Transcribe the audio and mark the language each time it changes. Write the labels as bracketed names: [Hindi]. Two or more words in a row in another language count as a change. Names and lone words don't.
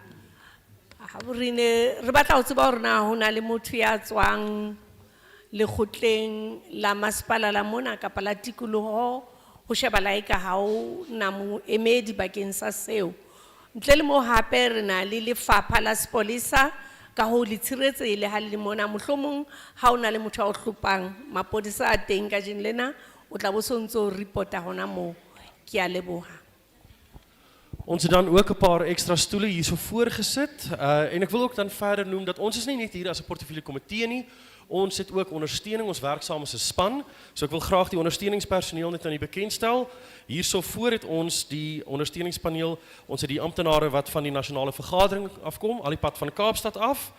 [Southern Sotho] Re batla ho tseba hore na ho na le motho ya tswang lekgotleng la masepala la mona kapa la tikoloho ho sheba laika ha o na moemedi bakeng sa seo. Ntle le moo hape re na le lefapha la sepolesa Ka ho le tshiretsehile ha le mona mohlomong ha o na le motho a o hlopang mapodisa a teng ka jeno lena o tla bo so ntse o reporta hona moo. Ke a leboha. [Afrikaans] Ons het dan ook 'n paar ekstra stoele hier so voorgesit. En ek wil ook dan verder noem dat ons is nie net hier as 'n portefeulje komitee nie. Ons het ook ondersteuning, ons werk saam as 'n span. So ek wil graag die ondersteuningspersoneel net aan u bekendstel. Hierso voor het ons die ondersteuningspaneel. Ons het die amptenare wat van die nasionale vergadering afkom, al die pad van Kaapstad af.